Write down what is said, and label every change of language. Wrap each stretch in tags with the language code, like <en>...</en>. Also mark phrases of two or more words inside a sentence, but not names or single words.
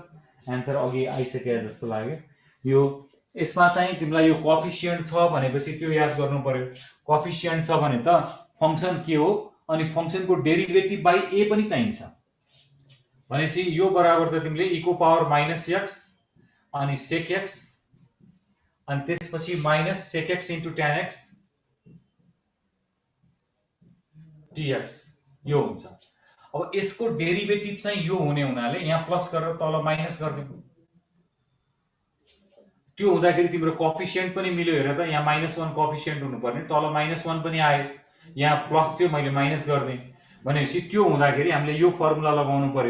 <ne>एन्सर अघि आइसके जस्तो लाग्यो। यो यसमा चाहिँ तिमीलाई यो कोएफिसिएन्ट छ भनेपछि त्यो याद गर्नु पर्यो। कोएफिसिएन्ट छ भने त फंक्सन के हो अनि फंक्सनको डेरिभेटिभ बाइ a पनि चाहिन्छ भनेपछि यो बराबर त तिमीले e को पावर -x अनि sec x अनि त्यसपछि माइनस sec x into tan x dx यो हुन्छ। अब यसको डेरिभेटिभ चाहिँ यो हुने हुनाले यहाँ प्लस गरेर तल माइनस गरिदिनु। त्यो हुँदाखेरि तिम्रो कोएफिसिएन्ट पनि मिल्यो। हेर त यहाँ -1 कोएफिसिएन्ट हुनुपर्ने, तल -1 पनि आयो, यहाँ प्लस थियो मैले माइनस गर्दिएँ भनेपछि त्यो हुँदाखेरि हामीले यो फर्मुला लगाउनु पर्यो।</ne>